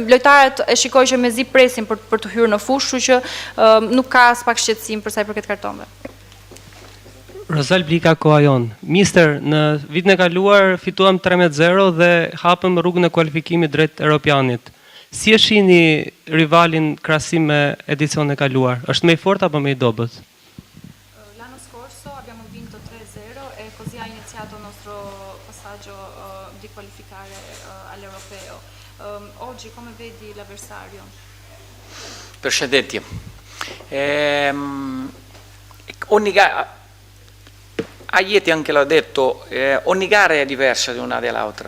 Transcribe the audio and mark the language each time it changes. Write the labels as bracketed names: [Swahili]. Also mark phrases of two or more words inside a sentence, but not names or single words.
[Albanian] Lojtarët e shikoj që mezi presin për të hyrë në fushë, kështu që nuk ka as pak shqetësim për sa i përket kartonëve. Rosal Blika Koajon. Mister, në vitin e kaluar fituam 13-0 dhe hapëm rrugën e kualifikimit drejt Europianit. Si e shihni rivalin krahasim me edicionin e kaluar? Është më i fortë apo më i dobët? [Italian] L'anno scorso abbiamo vinto 3-0 e così ha iniziato il nostro passaggio di qualificare all'Europeo. Oggi come vedi l'avversario? Precedenti. Ogni gara, Aieti anche l'ha detto, ogni gara è diversa di una dall'altra.